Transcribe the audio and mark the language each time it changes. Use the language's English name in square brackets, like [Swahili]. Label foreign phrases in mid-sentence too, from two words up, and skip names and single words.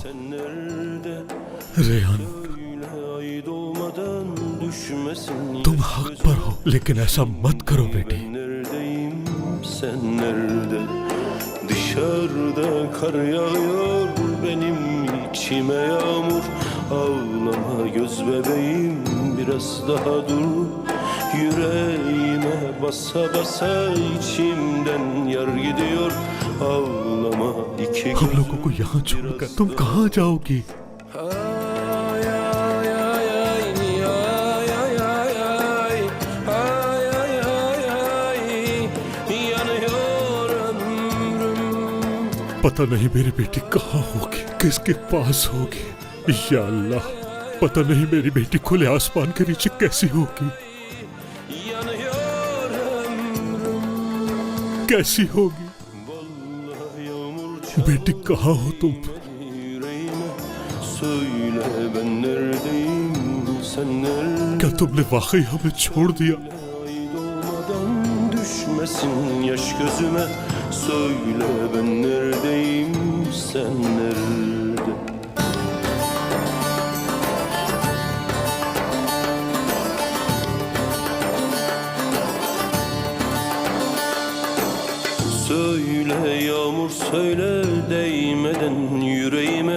[Urdu] ریحان، تم حق پر ہو، لیکن ایسا مت کرو بیٹی. [Turkish] Sen nerede? Dışarıda kar yağıyor, benim içime yağmur. Ağlama göz bebeğim, biraz daha dur. Yüreğime basa basa içimden yar gidiyor. Ağlama iki [Urdu] ہم لوگوں کو یہاں چھوڑکر تم کہاں جاؤگی؟ پتا نہیں میری بیٹی کہاں ہوگی، کسکے پاس ہوگی. یا اللہ، پتا نہیں میری بیٹی کھلے آسمان کے نیچے کیسی ہوگی، کیسی ہوگی. بیٹی کہاں ہو تم? [Turkish] yüreğime söyle ben neredeyim, sen nerede? [Urdu] کیا تمنے واقعی ہمیں چھوڑ دیا? [Turkish] Ay doğmadan düşmesin yaş gözüme. Söyle ben neredeyim, sen nerede? Söyle yağmur söyle değmeden yüreğime.